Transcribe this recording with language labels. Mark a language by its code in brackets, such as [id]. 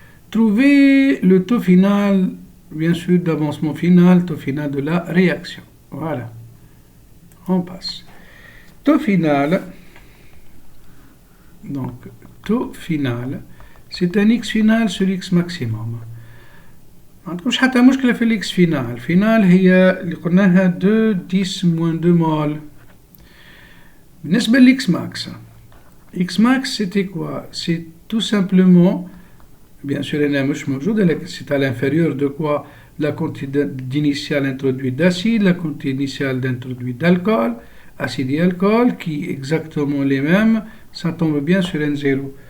[fr] Trouver le taux final, bien sûr, d'avancement final, taux final de la réaction. Voilà. On passe. Taux final, donc taux final. C'est un x final sur x maximum. [ar] ما عندكمش حتى مشكلة في الاكس فينال. فينال هي اللي قلناها 2 10 moins 2 مول. بالنسبة للإكس ماكس. [fr] X max c'était quoi? C'est tout simplement, bien sûr elle n'est [ar] مش موجودة, [fr] c'est à l'inférieur de quoi? La quantité d'initiale introduite d'acide, la quantité initiale d'introduite d'alcool, acide et alcool, qui est exactement les mêmes, ça tombe bien sur N0.